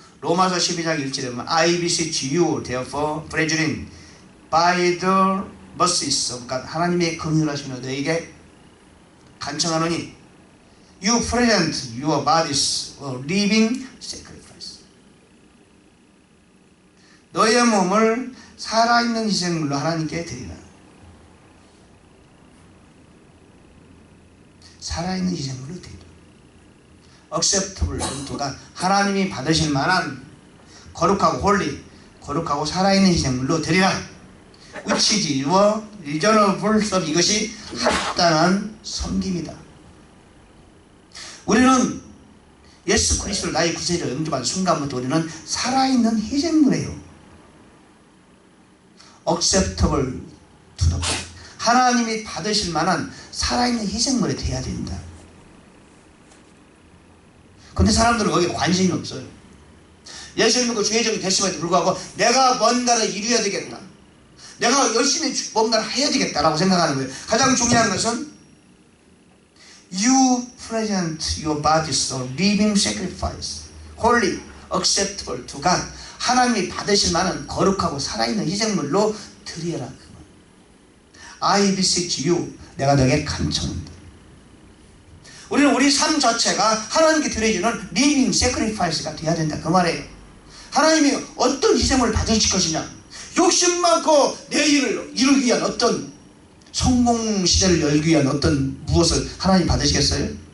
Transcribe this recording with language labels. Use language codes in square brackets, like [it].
[ko] 로마서 12장 1절에 보면 [en] I beseech you therefore brethren by the mercies of God. [ko] 하나님의 긍휼하심으로 너에게 간청하노니 [en] you present your bodies a living sacrifice. [ko] 너의 몸을 살아있는 희생물로 하나님께 드리라. 살아있는 희생물로 드리라. [en] acceptable unto God. [ko] 하나님이 받으실 만한 거룩하고 홀리, 거룩하고 살아있는 희생물로 드리라. [en] which is your reasonable service. [ko] 이것이 합당한 섬김이다. 우리는 예수 그리스도를 나의 구세주로 영접한 순간부터 우리는 살아있는 희생물이에요. [en] acceptable to the God. [ko] 하나님이 받으실 만한 살아있는 희생물이 돼야 된다. 근데 사람들은 거기에 관심이 없어요. 예수를 믿고 주의 종이 됐음에도 불구하고 내가 뭔가를 이루어야 되겠다, 내가 열심히 뭔가를 해야 되겠다라고 생각하는 거예요. 가장 중요한 것은 [en] You present your bodies a living sacrifice, holy, acceptable to God. [ko] 하나님이 받으실 만한 거룩하고 살아있는 희생물로 드리라. [en] I beseech you. [ko] 내가 너에게 간청한다. 우리는 우리 삶 자체가 하나님께 드려지는 [en] living sacrifice [ko] 가 되어야 된다. 그 말이에요. 하나님이 어떤 희생을 받으실 것이냐, 욕심 많고 내 일을 이루기 위한 어떤 성공 시대를 열기 위한 어떤 무엇을 하나님 받으시겠어요?